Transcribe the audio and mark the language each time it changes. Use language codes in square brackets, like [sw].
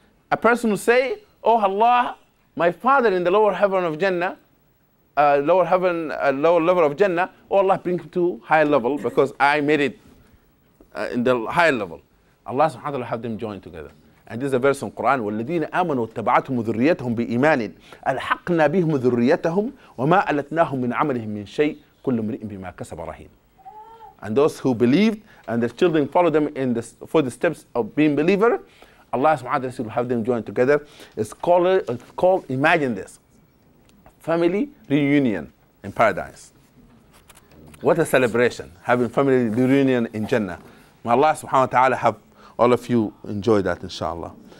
[en] A person will say, oh Allah, my father in the lower heaven of Jannah, lower level of Jannah, oh Allah, bring him to higher level because I made it in the higher level. Allah subhanahu wa ta'ala have them join together. And this is a verse in Qur'an, [ar] وَالَّذِينَ آمَنُوا وَاتَّبَعَتْهُمُ ذُرِّيَّتَهُم بِإِيمَانٍ أَلْحَقْنَا بِهِمْ ذُرِّيَّتَهُم وَمَا أَلَتْنَاهُم مِّنْ عَمَلِهِم مِّن شَيْءٍ كُلُّ امْرِئٍ بِمَا كَسَبَ رَهِينٌ. [en] And those who believed and their children follow them in the footsteps of being believer, Allah subhanahu wa ta'ala will have them join together. It's called, imagine this, family reunion in paradise. What a celebration, having family reunion in Jannah. May Allah subhanahu wa ta'ala have all of you enjoy that, inshallah.